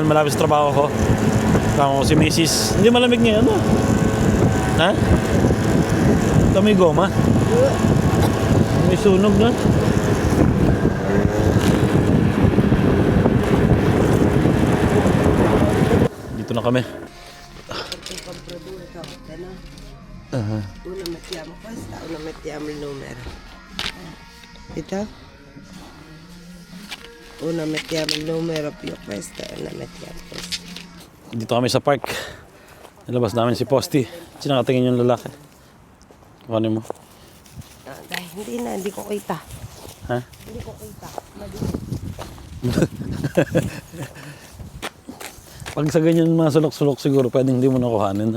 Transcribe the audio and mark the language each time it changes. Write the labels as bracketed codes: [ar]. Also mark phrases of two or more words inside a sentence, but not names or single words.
[tl] Malapit sa trabaho ko. Tama ko si Mrs. Hindi malamig ngayon, no? Ha? Ito may goma. May sunog na. Dito na kami. [it] Una mettiamo questa, una mettiamo il numero. [tl] Ito? [it] Una mettiamo il numero più questa e una mettiamo questa. [tl] Dito kami sa park. Nilabas namin si Posty. Sinakatingin yung lalaki. Kuhanin mo. Dahil hindi ko kita. Ha? Hindi ko kita. Pag sa ganyan mga sulok-sulok siguro, pwedeng hindi mo nakuhanin.